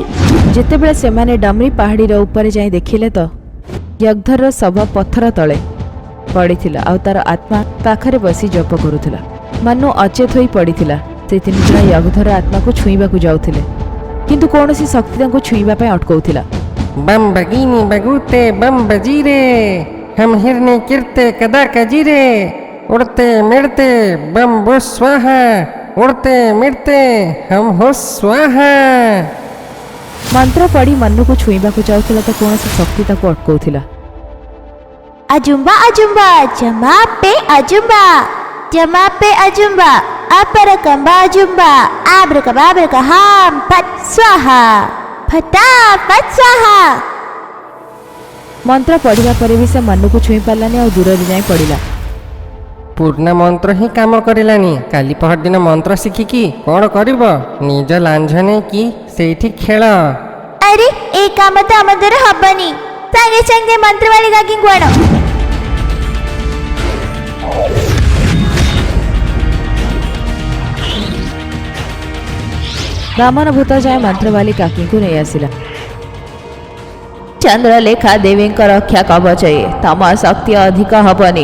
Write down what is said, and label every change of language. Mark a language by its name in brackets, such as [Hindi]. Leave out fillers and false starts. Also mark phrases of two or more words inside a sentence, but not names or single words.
[Odia] ଯେତେବେଳେ ସେମାନେ ଡମରି ପାହାଡ଼ିର ଉପରେ ଯାଇ ଦେଖିଲେ ତ ୟଗ୍ଧରର ଶବ ପଥର ତଳେ ପଡ଼ିଥିଲା, ଆଉ ତାର ଆତ୍ମା ପାଖରେ ବସି ଜପ କରୁଥିଲା। ମାନୁ ଅଚେତ ହୋଇ ପଡ଼ିଥିଲା। ସେ 3 ଜଣ ୟଗ୍ଧର ଆତ୍ମାକୁ ଛୁଇଁବାକୁ ଯାଉଥିଲେ, କିନ୍ତୁ କୌଣସି ଶକ୍ତି ତାଙ୍କୁ ଛୁଇଁବା ପାଇଁ ଅଟକାଉଥିଲା। बम बगीनी बगूते बम बजीरे हम हिरने किरते कदा कजीरे उड़ते मिड़ते बम बो स्वाहा उड़ते मिड़ते हम हो स्वाहा। ମନ୍ତ୍ର ପଢ଼ି ମନୁକୁ ଛୁଇଁବାକୁ ଯାଉଥିଲା ତ କୌଣସି ଶକ୍ତି ତାକୁ ଅଟକାଉଥିଲା। अजुम्बा अजुम्बा जमा पे अजुम्बा जमा पे अजुम्बा अपर कंबा अजुम्बा आब्रकबाब्रका हाम फट स्वाहा फटाफट स्वाहा। ମନ୍ତ୍ର ପଢ଼ିବା ପରେ ବି ସେ ମନୁକୁ ଛୁଇଁ ପାରିଲାନି, ଆଉ ଦୂରରେ ଯାଇ ପଡ଼ିଲା। ପୂର୍ଣ୍ଣ ମନ୍ତ୍ର ହିଁ କାମ କରିଲାନି। କାଲି ପହରଦିନ ମନ୍ତ୍ର ଶିଖିକି କ'ଣ କରିବ? ନିଜ ଲାଞ୍ଜ ନେଇକି ସେଇଠି ଖେଳ। ଅରେ ଏ କାମ ତ ଆମ ଦ୍ୱାରା ହବନି। ସଙ୍ଗେ ସଙ୍ଗେ ମନ୍ତ୍ର ବାଲି ଗାଗୀ ଗୁଆଣ। ବାମନ ଭୂତ ଯାଏ ମନ୍ତ୍ରବାଲି କାକିଙ୍କୁ ନେଇ ଆସିଲା। ଚନ୍ଦ୍ରଲେଖା ଦେବୀଙ୍କ ରକ୍ଷା କବଚ ଏ, ତମ ଶକ୍ତି ଅଧିକ ହବନି।